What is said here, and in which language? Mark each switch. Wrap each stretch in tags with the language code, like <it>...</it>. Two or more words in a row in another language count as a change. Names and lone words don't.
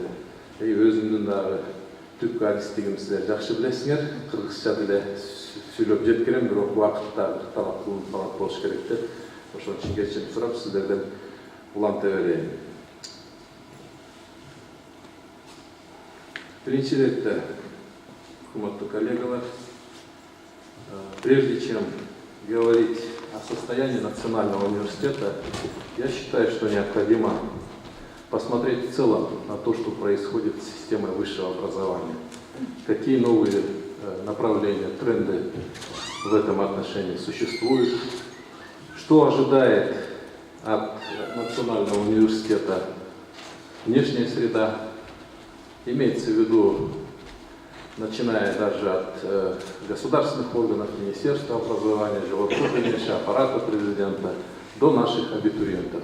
<ky>Өзүмдүн дагы түпкү адистигим силер жакшы билесиңер, кыргызча деле сүйлөп жеткирем, бирок убакыт дагы талап болуш керек деп, ошон үчүн кечирим сурап сиздерден уланта берейин. Биринчи иретте, урматтуу коллегалар,</ky> <ru>прежде чем говорить о состоянии Национального университета, я считаю, что необходимо посмотреть в целом на то, что происходит с системой высшего образования. Какие новые направления, тренды в этом отношении существуют, что ожидает от Национального университета внешняя среда, имеется в виду, начиная даже от государственных органов, Министерства образования, аппарата президента, до наших абитуриентов.</ru>